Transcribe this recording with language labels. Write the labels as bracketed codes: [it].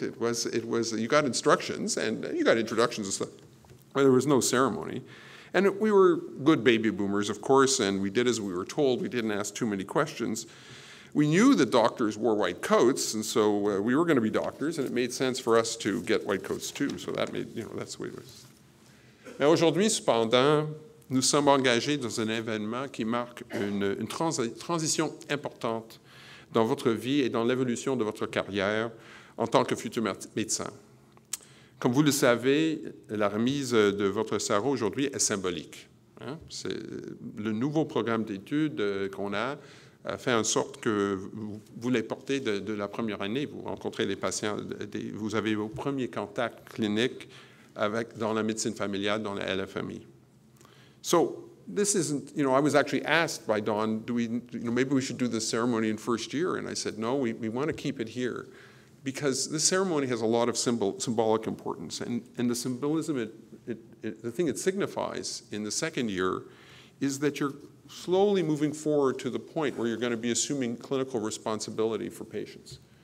[en] It was, you got instructions and you got introductions and stuff, but there was no ceremony. And we were good baby boomers, of course, and we did as we were told. We didn't ask too many questions. We knew that doctors wore white coats, and so we were going to be doctors, and it made sense for us to get white coats too. So that made, that's the way it was. [fr] Mais aujourd'hui, cependant, nous sommes engagés dans un événement qui marque une transition importante dans votre vie et dans l'évolution de votre carrière en tant que futur médecin. Comme vous le savez, la remise de votre sarreau aujourd'hui est symbolique. Hein? C'est le nouveau programme d'études qu'on a fait en sorte que vous les portez de la première année, vous rencontrez les patients, vous avez vos premiers contacts cliniques dans la médecine familiale, dans la LFMI. [en] So this isn't, I was actually asked by Dawn, maybe we should do this ceremony in first year, and I said, no, we want to keep it here, because this ceremony has a lot of symbolic importance, and the symbolism, the thing it signifies in the second year is that you're slowly moving forward to the point where you're going to be assuming clinical responsibility for patients.